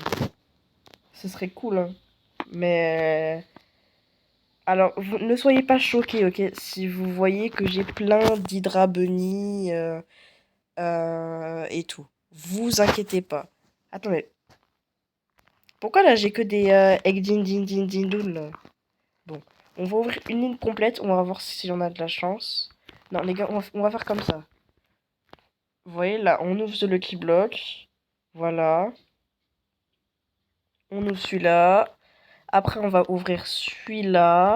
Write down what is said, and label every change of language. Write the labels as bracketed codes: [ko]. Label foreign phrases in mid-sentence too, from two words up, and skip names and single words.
[fr] Ce serait cool, hein. Mais... Alors, vous ne soyez pas choqués, ok? Si vous voyez que j'ai plein d'Hydra Bunny et tout. Vous inquiétez pas. Attendez. Pourquoi là j'ai que des egg din dun là? Bon, on va ouvrir une ligne complète, on va voir si on a de la chance. Non les gars, on va faire comme ça. Vous voyez là, on ouvre ce Lucky Block. Voilà. On ouvre celui-là. Après on va ouvrir celui-là.